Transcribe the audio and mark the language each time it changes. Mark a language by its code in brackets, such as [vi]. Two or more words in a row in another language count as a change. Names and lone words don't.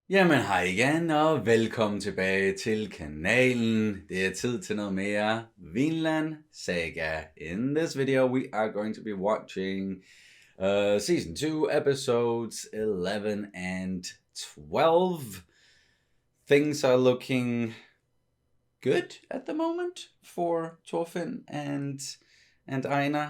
[da] Jamen hej igen, og velkommen tilbage til kanalen. Det er tid til noget mere Vinland Saga. [en] In this video, we are going to be watching Season 2, Episodes 11 and 12. Things are looking good at the moment for Thorfinn and Einar.